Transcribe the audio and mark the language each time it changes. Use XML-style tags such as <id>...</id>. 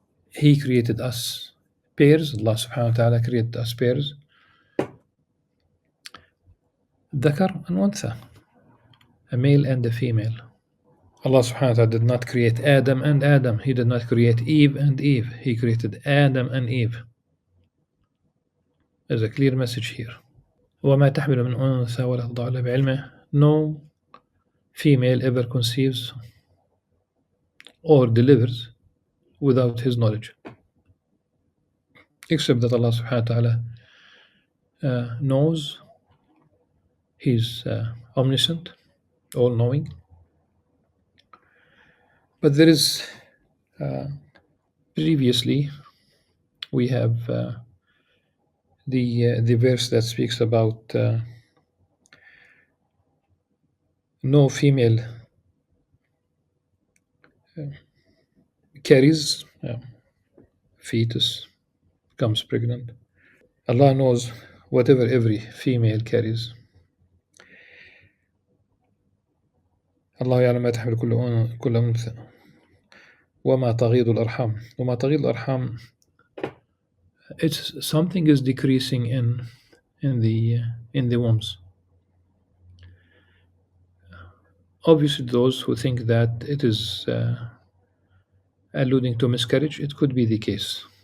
<en>He created us pairs. Allah subhanahu wa ta'ala created us pairs, ذكر and أنثى, a male and a female. Allah subhanahu wa ta'ala did not create Adam and Adam. He did not create Eve and Eve. He created Adam and Eve. There's a clear message here.</en> <ar>وما تحمل من أنثى ولا تضع إلا بعلمه.</ar> <en>No female ever conceives or delivers without his knowledge, except that Allah subhanahu wa ta'ala knows. He's omniscient, all-knowing. But there is previously we have the verse that speaks about no female carries fetus, becomes pregnant. Allah knows whatever every female carries.</en> <ar>الله يعلم ما تحمل كل أنثى وما تغيض الأرحام. وما تغيض الأرحام,</ar> <en>it's something is decreasing in the wombs. Obviously, those who think that it is alluding to miscarriage, it could be the case.</en>